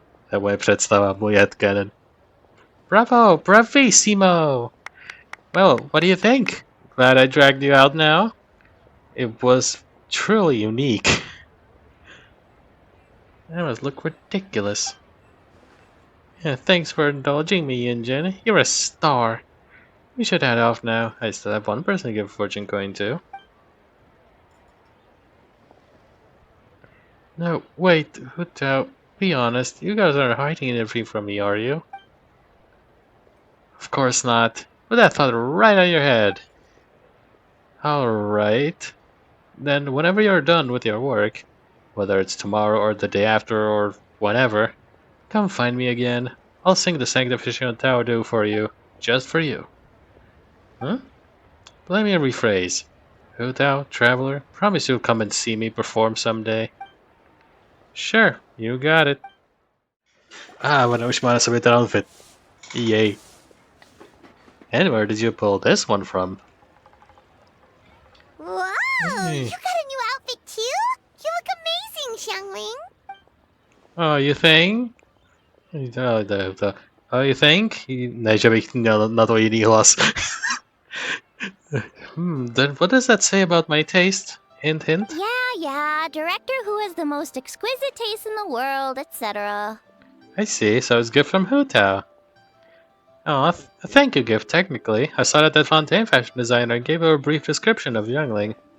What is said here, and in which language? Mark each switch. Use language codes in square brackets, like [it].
[cs] To je moje představa, můj headcanon. [en] Bravo, bravissimo! Well, what do you think? Glad I dragged you out now? It was truly unique. That must look ridiculous. Yeah, thanks for indulging me, Yun Jin. You're a star. We should head off now. I still have one person to give a fortune coin to. No, wait, Hu Tao, be honest. You guys aren't hiding anything from me, are you? Of course not. Put that thought right out of your head. Alright. Then whenever you're done with your work, whether it's tomorrow or the day after or whenever, come find me again. I'll sing the Sanctification of Tao Do for you. Just for you. Huh? Let me rephrase. Hu Tao, Traveler, promise you'll come and see me perform someday. Sure, you got it. [cs] Ona už má na sobě ten outfit. [en] Yay. And where did you pull this one from? Wow! Hey. You got a new outfit too? You look amazing, Xiangling! Oh, you think? Oh, you think? [cs] Ne, že bych měl na to jiný hlas. [en] Then what does that say about my taste? Hint, hint? Yeah, director who has the most exquisite taste in the world, etc. I see, so it's a gift from Hu Tao. Oh, a thank you gift, technically. I saw that Fontaine fashion designer and gave her a brief description of Xiangling.